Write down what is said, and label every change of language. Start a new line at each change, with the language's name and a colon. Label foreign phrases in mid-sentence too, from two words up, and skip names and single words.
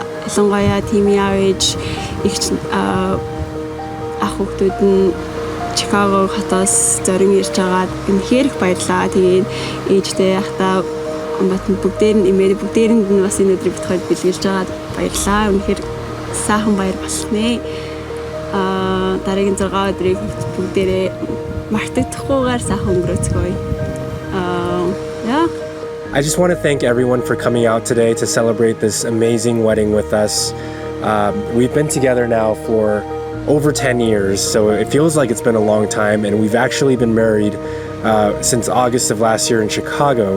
Mongolian: Ялангуяа тимийн аав ээж эгч ах хүүхдүүд нь Чикаго хотоос зорин ирж байгаад үнэхээр их баярлаа. Тэгээд ээжтэй ахтаа хамаатан бүгдээрэнд нь бас энэ өдрийг бид хоёр бэлгэлж байгаад баярлаа. Үнэхээр сайхан баяр болсноо. Дараагийн 6 өдрийг бүгдээрээ мартагдахгүйгээр сайхан өнгөрөөцгөөе.
English: I just want to thank everyone for coming out today to celebrate this amazing wedding with us. We've been together now for over 10 years, so it feels like it's been a long time, and we've actually been married since August of last year in Chicago.